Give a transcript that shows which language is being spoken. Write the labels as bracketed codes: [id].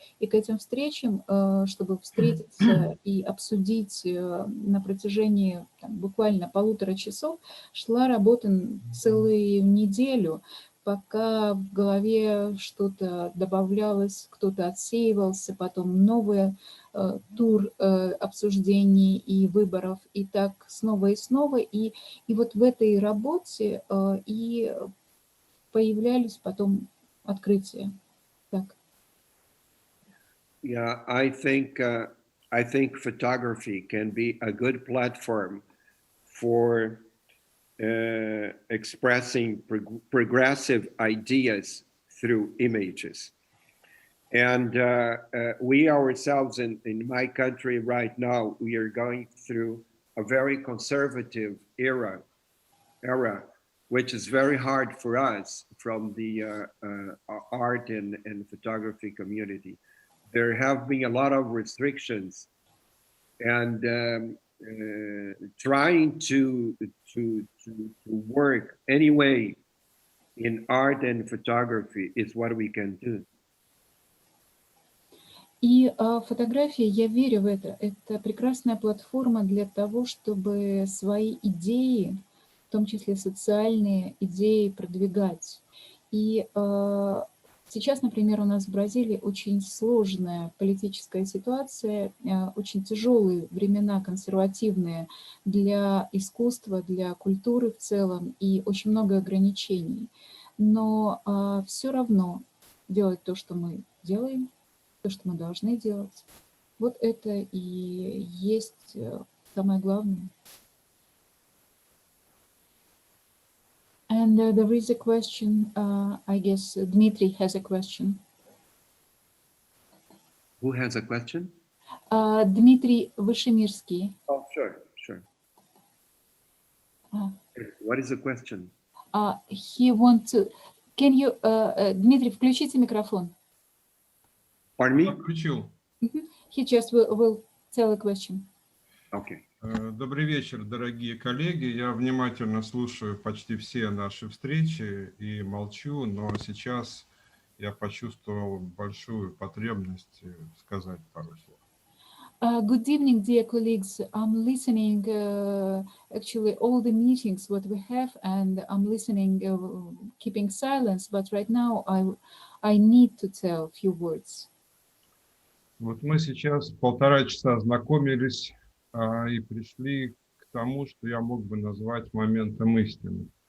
[ru] И к этим встречам, чтобы встретиться и обсудить на протяжении буквально 1,5 часов, шла работа целую неделю, пока в голове что-то добавлялось, кто-то отсеивался, потом новый тур обсуждений и выборов, и так снова и снова. И вот в этой работе и появлялись потом открытия. Так. [en] Yeah, I think photography can be a good platform for expressing progressive ideas through images. And we ourselves in my country right now, we are going through a very conservative era, which is very hard for us from the art and photography community. There have been a lot of restrictions, and trying to work anyway in art and photography is what we can do. [ru] И фотография, я верю в это прекрасная платформа для того, чтобы свои идеи, в том числе социальные идеи, продвигать. И сейчас, например, у нас в Бразилии очень сложная политическая ситуация, очень тяжелые времена, консервативные для искусства, для культуры в целом, и очень много ограничений. Но все равно делать то, что мы делаем, то, что мы должны делать, вот это и есть самое главное. [en] And there is a question, I guess Dmitry has a question. Who has a question? Dmitry Вышемирский. Oh, sure. What is the question? He wants to... Can you... [ru] Дмитрий, включите микрофон. [en] Pardon me? [ru] Включил. [en] He just will tell a question. Okay. [ru] Добрый вечер, дорогие коллеги. Я внимательно слушаю почти все наши встречи и молчу, но сейчас я почувствовал большую потребность сказать пару слов. [en] Good evening, dear colleagues. I'm listening actually all the meetings what we have, and I'm listening, keeping silence. But right now, I need to tell a few words. [ru] Вот мы сейчас 1,5 часа знакомились и пришли к тому, что я мог бы назвать моментом истины.